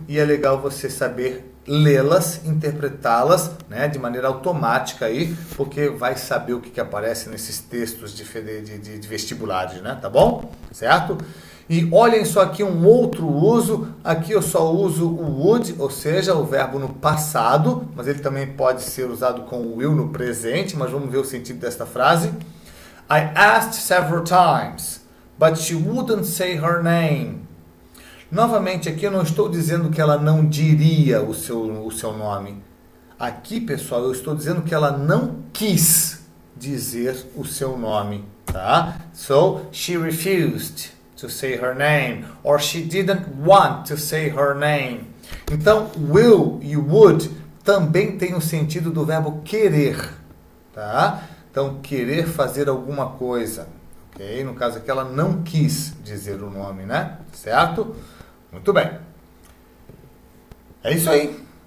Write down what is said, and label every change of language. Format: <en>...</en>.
<pt>E é legal você saber lê-las, interpretá-las, né, de maneira automática aí, porque vai saber o que aparece nesses textos de vestibulares, né? Tá bom? Certo? E olhem só aqui um outro uso, aqui eu só uso o would, ou seja, o verbo no passado, mas ele também pode ser usado com o will no presente, mas vamos ver o sentido desta frase.</pt> <en>I asked several times, but she wouldn't say her name.</en> <pt>Novamente aqui eu não estou dizendo que ela não diria o seu nome. Aqui, pessoal, eu estou dizendo que ela não quis dizer o seu nome, tá?</pt> <en>So, she refused to say her name, or she didn't want to say her name.</en> <pt>Então, will e would também tem o sentido do verbo querer, tá? Então, querer fazer alguma coisa, ok? No caso aqui, ela não quis dizer o nome, né? Certo? Muito bem. É isso aí.</pt>